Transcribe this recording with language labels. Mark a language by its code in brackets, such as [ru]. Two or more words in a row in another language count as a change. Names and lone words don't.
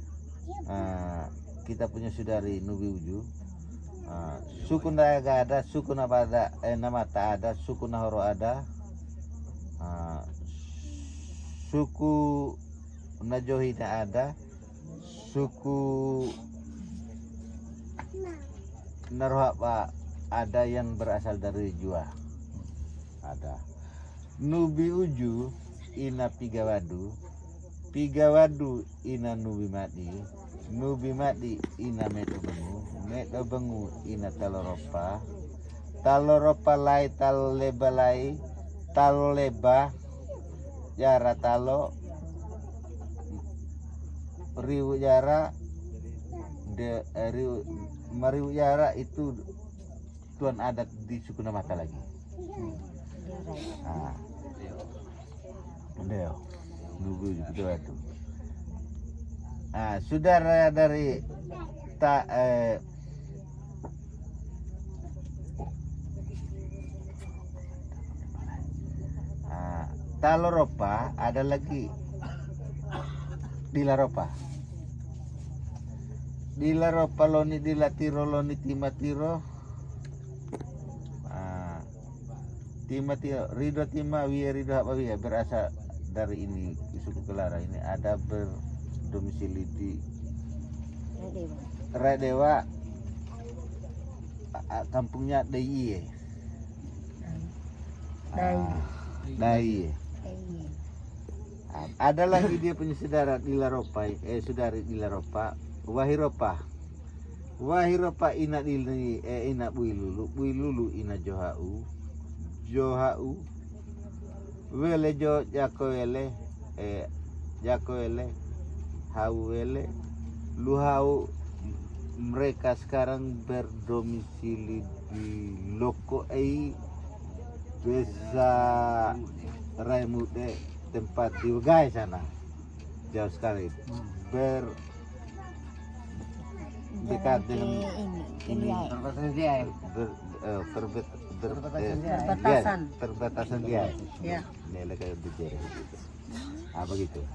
[id] Kita punya saudari Nubi Uju. Suku Nataga ada, suku Namata ada, suku Nahoro ada. Suku Najohina ada, suku Narohapa ada yang berasal dari Jua ada. Nubi Uju ina Pigawadu, Pigawadu ina Nubi Madi, Nubi Madi ina Medo Bengu ina Taloropa, Taloropa lai Taloleba lai, Taloleba Jara Talo Riwu Jara Mariwu Jara itu tuan adat di suku Namata lagi. Deo Nubu gitu itu. Saudara dari Taloropa ada lagi Dilaropa. Dilaropa loni dilatiro loni timatiro. Timatiro Ridho Tima Wiya Ridho apa Wiya berasal dari ini suku Kelara ini ada berdomisili di Radewa. Kampungnya Dai. Dai. Ada lagi dia punya saudara Dilaropa, saudari Dilaropa, Wahiropa. Wahiropa ina dilni ina Builulu ina Johau. Johau. Wele jo Jakoele Jakoele Hauele Luhau. Mereka sekarang berdomisili di Loko Desa Raimude, tempat di Ugai sana, jauh sekali, dekat dengan ini perbatasan dia, ini kayak begitu.